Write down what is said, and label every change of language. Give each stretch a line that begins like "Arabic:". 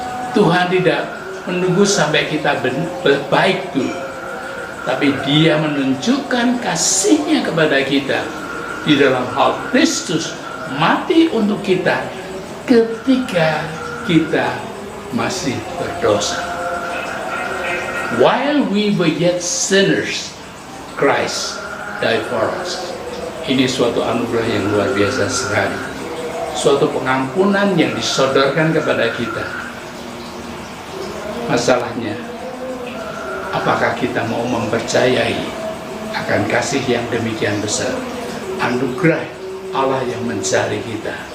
Indonesian: Tuhan tidak menunggu sampai kita baik dulu, tapi Dia menunjukkan kasih-Nya kepada kita di dalam hal Kristus mati untuk kita ketika kita masih berdosa.
English: While we were yet sinners, Christ died for us.
Indonesian: Ini suatu anugerah yang luar biasa sekali. Suatu pengampunan yang disodorkan kepada kita. Masalahnya, apakah kita mau mempercayai akan kasih yang demikian besar, anugerah Allah yang mencari kita.